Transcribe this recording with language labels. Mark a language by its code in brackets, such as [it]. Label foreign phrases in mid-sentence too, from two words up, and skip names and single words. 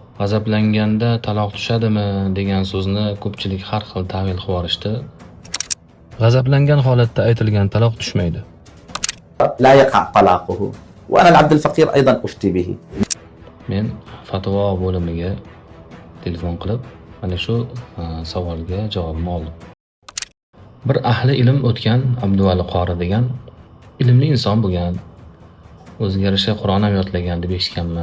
[uz] G'azablanganda taloq tushadimi degan so'zni ko'pchilik har xil ta'wil qilib yuborishdi. G'azablangan holatda aytilgan taloq tushmaydi. [ar] لا يقع طلاقه وأنا العبد الفقير أيضا أفتي به. [uz] Men fatvo bo'limiga telefon qilib, mana shu savolga javobni oldim. Bir ahli ilm o'tgan Abduvali qori degan ilmli inson bo'lgan. O'ziga yarasha Qur'on ham yodlagan deb eshitganman.